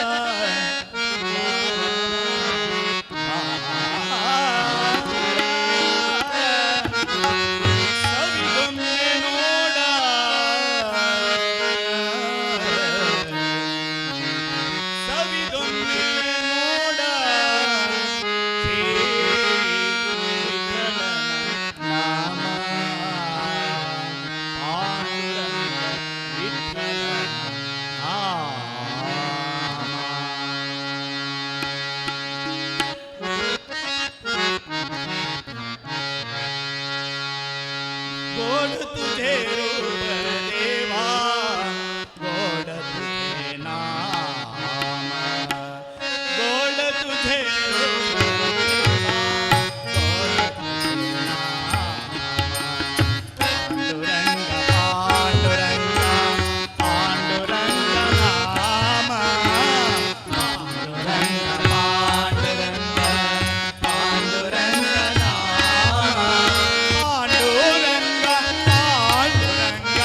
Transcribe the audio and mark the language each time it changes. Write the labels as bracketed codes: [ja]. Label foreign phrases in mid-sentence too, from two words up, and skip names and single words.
[kn] ಸವಿದೊಮ್ಮೆ ನೋಡ ಸವಿದೊಮ್ಮೆ ನೋಡ ಶ್ರೀ ವಿಠಲನ ನಾಮ ಪಾಂಡುರಂಗ ವಿಠಲನ ನಾಮ [mr] गोड तुझे रूप देवा गोड तुझे नाम गोड तुझे रूप देवा गोड तुझे नाम पांडुरंग पांडुरंग पांडुरंग नाम पांडुरंग पांडुरंग पांडुरंग नाम पांडुरंग पांडुरंग